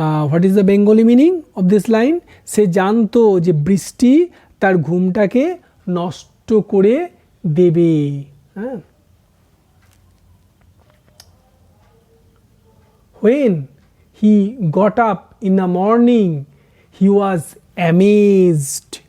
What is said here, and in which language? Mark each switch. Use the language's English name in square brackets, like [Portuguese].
[English] What is the Bengali meaning of this line? [Bangla] সে জানতো যে বৃষ্টি তার ঘুমটাকে নষ্ট করে দেবে। [English] হ্যাঁ, when he got up in the morning he was amazed.